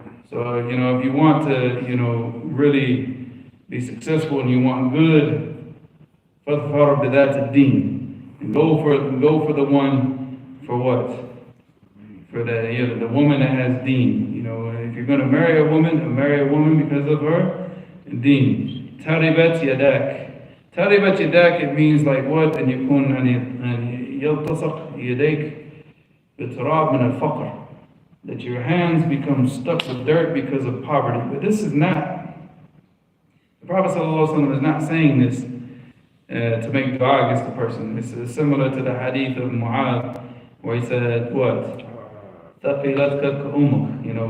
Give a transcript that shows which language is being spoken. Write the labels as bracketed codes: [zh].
[en] So, if you want to, really be successful and you want good, [ar] فَظْفَرْ بِذَاتِ الدِّينِ. [en] And go for the one, for what? For the woman that has deen. If you're going to marry a woman because of her deen. [ar] تَرِبَتْ يَدَاكَ. تَرِبَتْ يَدَاكَ, [en] it means like what? [ar] أن يكون أن يلتصق يديك بتراب من الفقر. [en] That your hands become stuck with dirt because of poverty. But this is not, the Prophet ﷺ is not saying this to make dua against the person. This is similar to the hadith of Mu'adh, where he said, what? [ar] ثَقِلَتْكَ أُمُّكَ.